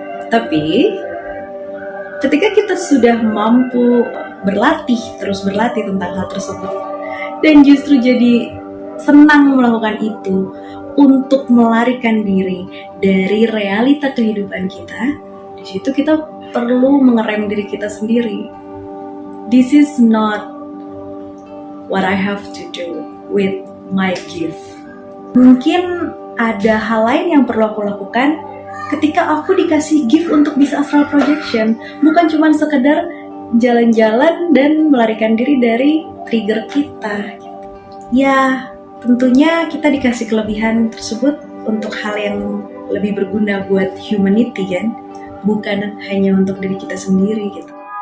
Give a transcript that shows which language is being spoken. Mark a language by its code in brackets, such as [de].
[id] Tapi ketika kita sudah mampu terus berlatih tentang hal tersebut, dan justru jadi senang melakukan itu, untuk melarikan diri dari realita kehidupan kita, di situ kita perlu mengerem diri kita sendiri. [en] This is not what I have to do with my gift. [id] Mungkin ada hal lain yang perlu aku lakukan ketika aku dikasih gift untuk bisa astral projection, bukan cuma sekedar jalan-jalan dan melarikan diri dari trigger kita. Ya, tentunya kita dikasih kelebihan tersebut untuk hal yang lebih berguna buat humanity kan, bukan hanya untuk diri kita sendiri gitu.